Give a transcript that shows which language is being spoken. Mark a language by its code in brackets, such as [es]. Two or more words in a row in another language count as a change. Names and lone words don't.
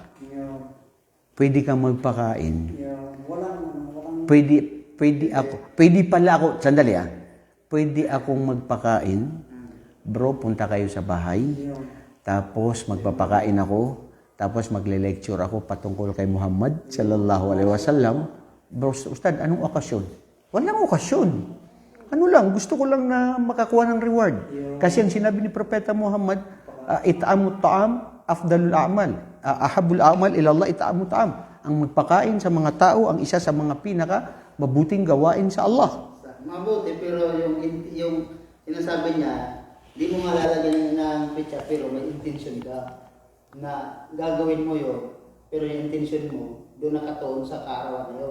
[tl] Pwede kang magpakain. Walang Pwede pala ako, sandali pwede akong magpakain. Bro, punta kayo sa bahay. Tapos, magpapakain ako. Tapos, magle-lecture ako patungkol kay Muhammad [ar] صلى الله عليه وسلم. [tl] Bro, Ustad, anong okasyon? Walang okasyon. Ano lang, gusto ko lang na makakuha ng reward. Kasi ang sinabi ni Propeta Muhammad, [ar] إطعام الطعام أفضل الأعمال. أحب الأعمال إلى الله إطعام الطعام. [tl] Ang magpakain sa mga tao, ang isa sa mga pinaka mabuting gawain sa Allah. Mabuti, pero yung sinasabi niya, di mo malalagyan ng pizza, pero may intention ka na gagawin mo yun, pero yung intention mo, doon nakatuon sa kaarawan na yun.